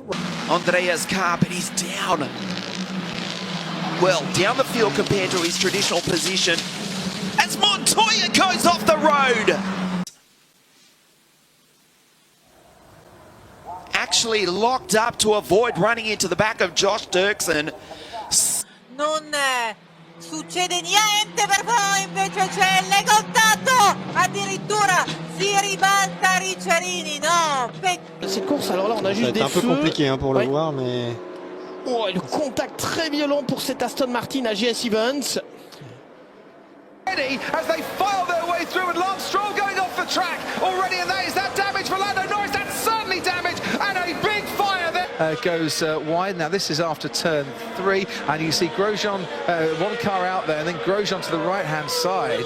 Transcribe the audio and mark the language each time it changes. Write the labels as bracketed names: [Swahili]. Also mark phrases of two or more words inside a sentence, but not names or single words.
[English] Andrea's car, but he's down. Well, down the field compared to his traditional position. As Montoya goes off the road. Actually locked up to avoid running into the back of Josh Dirksen. [Italian] Non succede niente per poi invece c'è il contatto, addirittura si ribalta Ricciarini, no. [French] Cette course, alors là on a juste des feux. C'est un peu compliqué pour le voir, mais... Oh, le contact très violent pour cet Aston Martin à GS Evans. [English] As they file their way through, and Lance Stroll going off the track already, and that is that damage for Lando Norris. That's certainly damage, and a big fire there. Goes wide. Now this is after turn 3, and you see Grosjean, one car out there, and then Grosjean to the right-hand side.